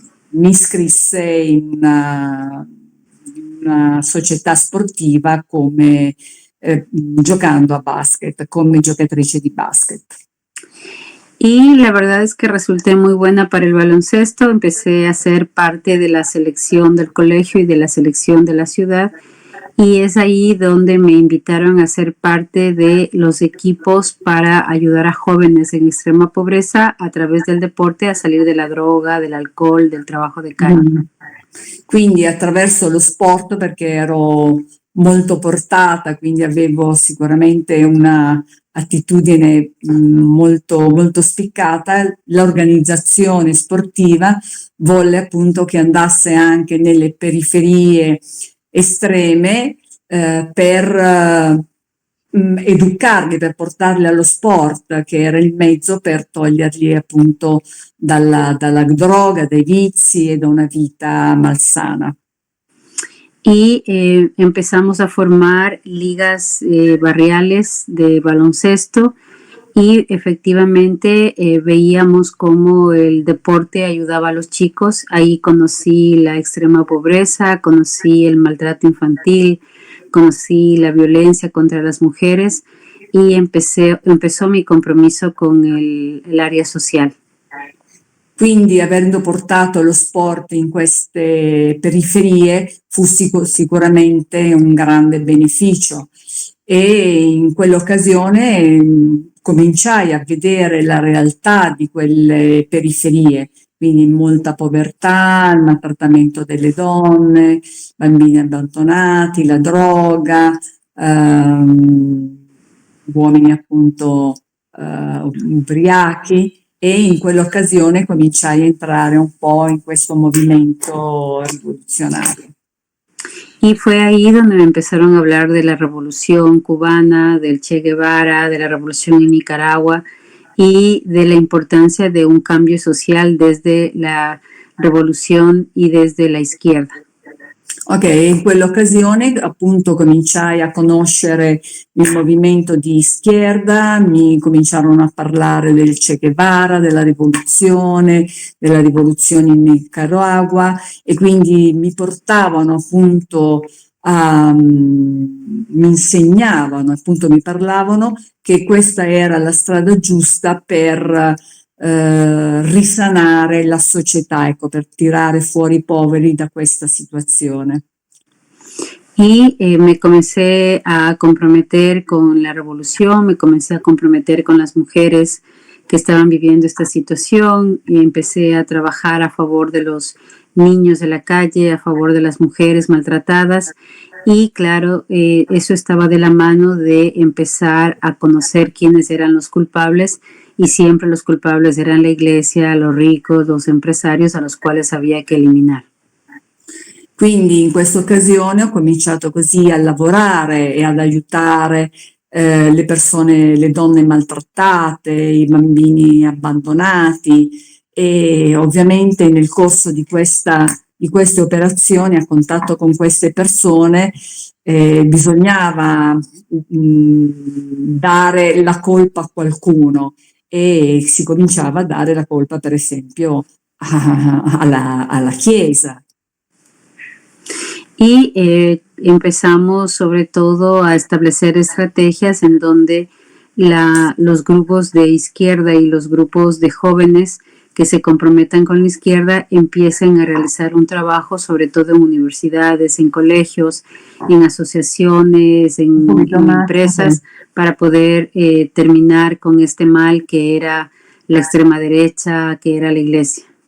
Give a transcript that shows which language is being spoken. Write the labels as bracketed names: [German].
[Italian] mi iscrisse in una società sportiva come giocando a basket, come giocatrice di basket. [Spanish] Y la verdad es que resulté muy buena para el baloncesto. Empecé a ser parte de la selección del colegio y de la selección de la ciudad. Y es ahí donde me invitaron a ser parte de los equipos para ayudar a jóvenes en extrema pobreza a través del deporte a salir de la droga, del alcohol, del trabajo de campo. [Italian] Quindi attraverso lo sport, perché ero molto portata, quindi avevo sicuramente una attitudine molto, molto spiccata, l'organizzazione sportiva volle appunto che andasse anche nelle periferie estreme per educarli, per portarli allo sport, che era il mezzo per toglierli appunto dalla droga, dai vizi e da una vita malsana. [Spanish] Y empezamos a formar ligas barriales de baloncesto, y efectivamente veíamos cómo el deporte ayudaba a los chicos. Ahí conocí la extrema pobreza, conocí el maltrato infantil, conocí la violencia contra las mujeres, y empezó mi compromiso con el área social. [Italian] Quindi, avendo portato lo sport in queste periferie, fu sicuramente un grande beneficio. e in quell'occasione cominciai a vedere la realtà di quelle periferie, quindi molta povertà, il maltrattamento delle donne, bambini abbandonati, la droga, uomini appunto ubriachi, e in quell'occasione cominciai a entrare un po' in questo movimento rivoluzionario. [Spanish] Y fue ahí donde me empezaron a hablar de la revolución cubana, del Che Guevara, de la revolución en Nicaragua y de la importancia de un cambio social desde la revolución y desde la izquierda. [Italian] Ok, in quell'occasione appunto cominciai a conoscere il movimento di schierda, mi cominciarono a parlare del Che Guevara, della rivoluzione in Nicaragua, e quindi mi portavano appunto mi insegnavano, appunto mi parlavano che questa era la strada giusta per risanare la società, ecco, per tirare fuori i poveri da questa situazione. [Spanish] Y me comencé a comprometer con la revolución, me comencé a comprometer con las mujeres que estaban viviendo esta situación y empecé a trabajar a favor de los niños de la calle, a favor de las mujeres maltratadas. Y claro, eso estaba de la mano de empezar a conocer quiénes eran los culpables, y siempre los culpables eran la iglesia, los ricos, los empresarios a los cuales había que eliminar. [Italian] Quindi in questa occasione ho cominciato così a lavorare e ad aiutare le persone, le donne maltrattate, i bambini abbandonati, e ovviamente nel corso di queste operazioni, a contatto con queste persone, bisognava dare la colpa a qualcuno, e si cominciava a dare la colpa, per esempio, alla Chiesa. [Spanish] Y empezamos sobre todo a establecer estrategias en donde los grupos de izquierda y los grupos de jóvenes que se comprometan con la izquierda empiecen a realizar un trabajo, sobre todo en universidades, en colegios, en asociaciones, en empresas, para poder terminar con este mal que era la extrema derecha, que era la iglesia.